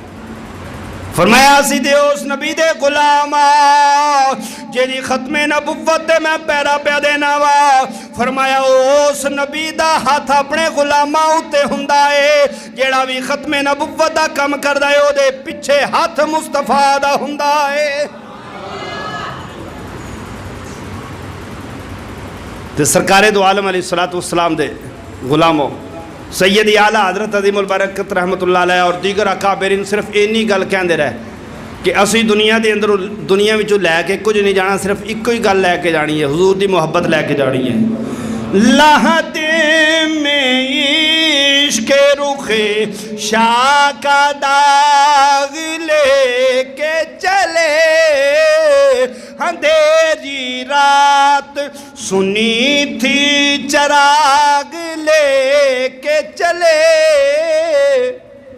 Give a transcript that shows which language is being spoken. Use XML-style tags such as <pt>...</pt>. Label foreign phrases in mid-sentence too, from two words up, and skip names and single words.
<pa>فرمایا اسی دے اس نبی دے غلام جیدی ختم نبوت دے میں پیرا پیا دینا وا. فرمایا اس نبی دا ہاتھ اپنے غلاماں اتے ہوندا ہے, جیڑا بھی ختم نبوت دا کم کردا ہے او دے پیچھے ہاتھ مصطفیٰ دا ہوندا ہے. تے سرکار دو عالم علیہ السلام دے غلاموں سیدی اعلیٰ حضرت عظیم البرکت رحمت اللہ علیہ اور دیگر اکابرین صرف اینی گل کہندے رہے کہ اسی دنیا دے اندر دنیا وچوں لے کے کچھ نہیں جانا, صرف ایک ہی گل لے کے جانی ہے, حضور دی محبت لے کے جانی ہے.</pa> <ur>لہتے میں عشق رخ شاہ کا داغ لے کے چلے, اندھیری رات سنی تھی چراغ لے کے چلے.</ur>